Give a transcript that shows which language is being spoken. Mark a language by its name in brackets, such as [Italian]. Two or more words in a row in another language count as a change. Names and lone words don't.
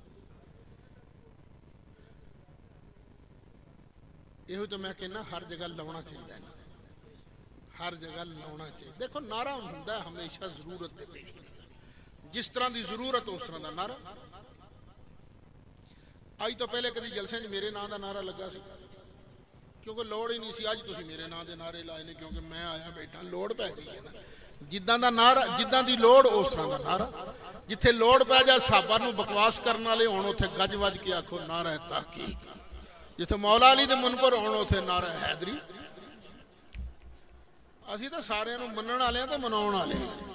[Punjabi] یہ تو میں کہنا ہر جگہ لاؤنا چاہیے نا، ہر جگہ لاؤنا چاہیے۔ دیکھو نعرہ ہوندا ہے ہمیشہ ضرورت دے پیش، جس طرح دی ضرورت اس طرح دا نعرہ۔ آج تو پہلے کدی جلسے میرے نام دا نعرہ لگا سی، کیونکہ لوڑ ہی نہیں سی۔ اج تسی میرے نام دے نعرے لائے نے کیونکہ میں آیا بیٹھا، لوڑ پہ گئی ہے نا۔ جداں دا نعرہ، جداں دی لوڑ اس طرح دا نعرہ۔ جتھے لوڑ پہ جائے صحابہ نو بکواس کرن والے ہون اوتھے گج وج کے آکھو نعرہ تحقیق۔ جتھے مولا علی دے منکر ہون اوتھے نعرہ حیدری۔ اسی تو سارے نو منن والے ہیں تے مناون والے ہیں۔